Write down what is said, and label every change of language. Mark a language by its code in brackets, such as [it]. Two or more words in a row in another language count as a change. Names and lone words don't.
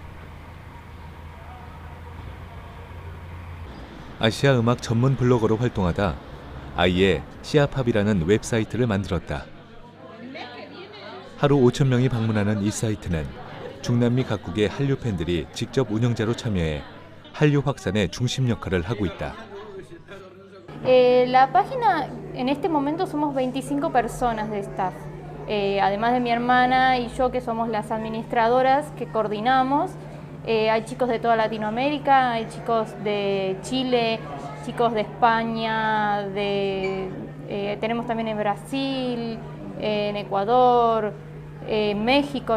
[ko] 아시아 음악 전문 블로거로 활동하다 아이의 시아팝이라는 웹사이트를 만들었다. 하루 5,000명이 방문하는 이 사이트는 중남미 각국의 한류 팬들이 직접 운영자로 참여해 한류 확산의 중심 역할을 하고 있다. [es] La página, en este momento somos 25 personas de staff, además de mi hermana y yo que somos las administradoras que coordinamos. Hay chicos de toda Latinoamérica, hay chicos de Chile, chicos de España, tenemos también en Brasil, en Ecuador, México.